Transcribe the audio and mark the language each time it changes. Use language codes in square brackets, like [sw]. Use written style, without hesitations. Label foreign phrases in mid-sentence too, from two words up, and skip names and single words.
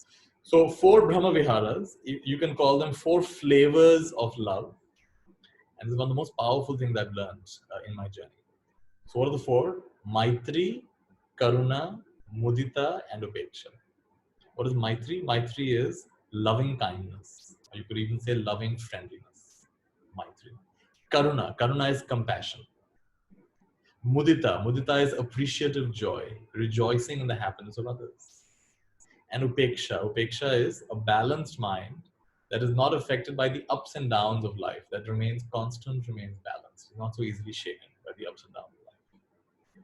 [en] So 4 Brahma Viharas, you can call them 4 flavors of love. And this is one of the most powerful things I've learned in my journey. So what are the 4? Maitri, Karuna, Mudita, and Upeksha. What is Maitri? Maitri is loving kindness. Or you could even say loving friendliness. Maitri. Karuna. Karuna is compassion. Mudita. Mudita is appreciative joy, rejoicing in the happiness of others. And Upeksha. Upeksha is a balanced mind that is not affected by the ups and downs of life, that remains constant, remains balanced, not so easily shaken by the ups and downs of life.